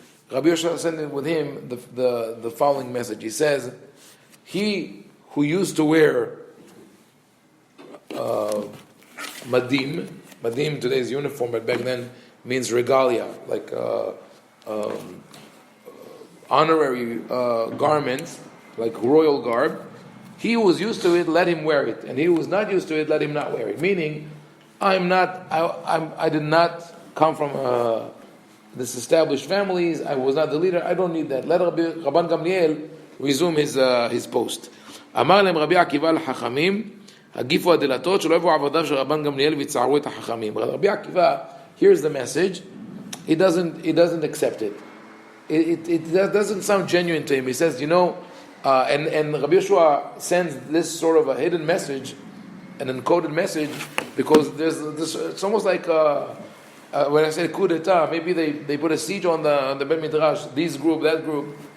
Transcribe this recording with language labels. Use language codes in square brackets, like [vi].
[en] Rabbi Yoshua sent with him the following message. He says, he who used to wear madim today's uniform, but back then means regalia, like honorary garments, like royal garb. He who was used to it, let him wear it, and he who was not used to it, let him not wear it. Meaning, I did not come from this established families. I was not the leader. I don't need that. Let Rabban Gamliel resume his post. [he] אמר להם רבי עקיבא לחכמים, הגיפו הדלתות שלא יבואו עבדיו של רבן גמליאל ויצערו את החכמים. [en] Rabbi Akiva hears the message, he doesn't accept it. It doesn't sound genuine to him. He says, and Rabbi Yeshua sends this sort of a hidden message, an encoded message, because there's this. It's almost like when I say coup d'état, maybe they put a siege on the Bet Midrash, this group, that group.